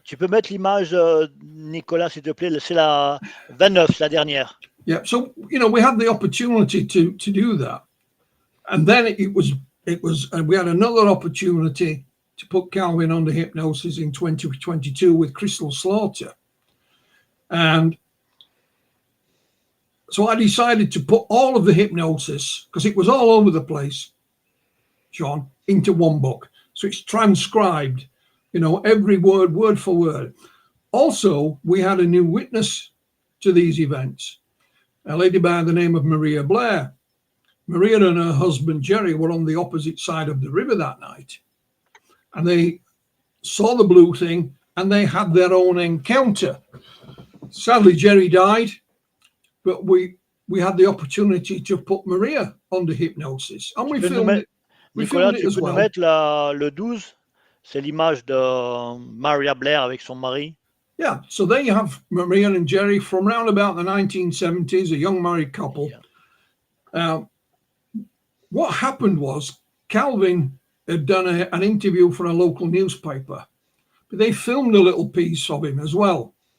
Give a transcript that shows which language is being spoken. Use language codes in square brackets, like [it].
[fr] Tu peux mettre l'image, Nicolas, s'il te plaît. C'est la 29, la dernière. [en] Yeah, so, you know, we had the opportunity to do that. And then we had another opportunity to put Calvin under hypnosis in 2022 with Crystal Slaughter. And so I decided to put all of the hypnosis, because it was all over the place, John, into one book. So it's transcribed, you know, every word for word. Also, we had a new witness to these events, a lady by the name of Maria Blair. Maria and her husband, Jerry, were on the opposite side of the river that night. And they saw the blue thing and they had their own encounter. Sadly, Jerry died, but we had the opportunity to put Maria under hypnosis. And we filmed it. [fr] Nicolas, tu peux nous mettre le 12? C'est l'image de Maria Blair avec son mari. [en] Yeah, so there you have Maria and Jerry from around about the 1970s, a young married couple. Yeah. What happened was Calvin had done an interview for a local newspaper, but they filmed a little piece of him as well.